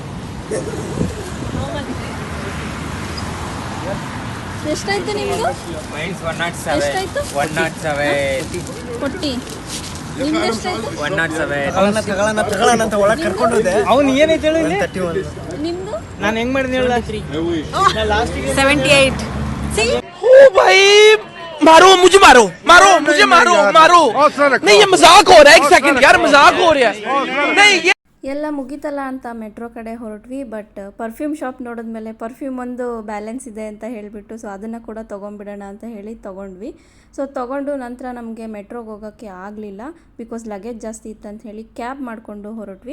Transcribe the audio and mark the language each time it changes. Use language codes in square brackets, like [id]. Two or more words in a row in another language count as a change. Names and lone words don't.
[kn] ಎಷ್ಟಾಯ್ತು ನಿಮ್ಮದು? ಎಷ್ಟಾಯ್ತು? 107 ಕೊಟ್ಟಿ ನಿಮ್ದು ಎಷ್ಟಾಯ್ತು? 107 ಅಂತ ಒಳಗೆ ಕರ್ಕೊಂಡು ಹೋದೆ. ಅವ್ನು ಏನೈತೆ ಹೇಳು ಇಲ್ಲಿ? 31. ನಿಮ್ಮದು? ನಾನು ಹೆಂಗ್ ಮಾಡಿದ್ನಿ ಹೇಳ? 78. [hi] ओ भाई मारो मुझे, मारो मारो मुझे, मारो मारो नहीं, ये मजाक हो रहा है. एक सेकंड यार, मजाक हो रहा है. नहीं ये [kn] ಎಲ್ಲ ಮುಗಿತಲ್ಲ ಅಂತ ಮೆಟ್ರೋ ಕಡೆ ಹೊರಟ್ವಿ. [en] but perfume shop [kn] ನೋಡಿದ್ಮೇಲೆ ಪರ್ಫ್ಯೂಮ್ ಒಂದು ಬ್ಯಾಲೆನ್ಸ್ ಇದೆ ಅಂತ ಹೇಳಿಬಿಟ್ಟು ಸೊ ಅದನ್ನು ಕೂಡ ತೊಗೊಂಡ್ಬಿಡೋಣ ಅಂತ ಹೇಳಿ ತೊಗೊಂಡ್ವಿ. ಸೊ ತೊಗೊಂಡು ನಂತರ ನಮಗೆ ಮೆಟ್ರೋಗೆ ಹೋಗೋಕ್ಕೆ ಆಗಲಿಲ್ಲ, ಬಿಕಾಸ್ ಲಗೇಜ್ ಜಾಸ್ತಿ ಇತ್ತಂತ ಹೇಳಿ ಕ್ಯಾಬ್ ಮಾಡಿಕೊಂಡು ಹೊರಟ್ವಿ.